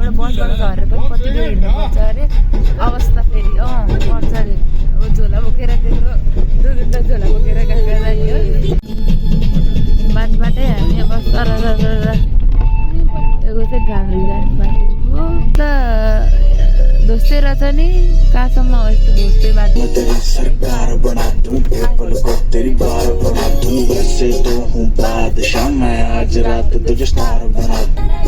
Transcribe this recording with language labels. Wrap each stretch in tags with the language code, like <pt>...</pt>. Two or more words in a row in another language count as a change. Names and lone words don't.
<ne>बसबाट झरेर पनि कति बेर हिँड्नुपर्छ अरे अवस्था फेरि पर्छ अरे अब झोला बोकेर त्यत्रो दुईवटा झोला बोकेर गएको जाने हो बाटोबाटै हामी अब यो चाहिँ घाम जाने बाटो हो त दोस्तै रहेछ नि कहाँसम्म हो यस्तो दोस्तै बाटो</ne> <hi>सरकार बना दूं पल को तेरी बार बना दूं वैसे तो हूँ बादशाह मैं आज रात तुझे स्टार बना दूं</hi>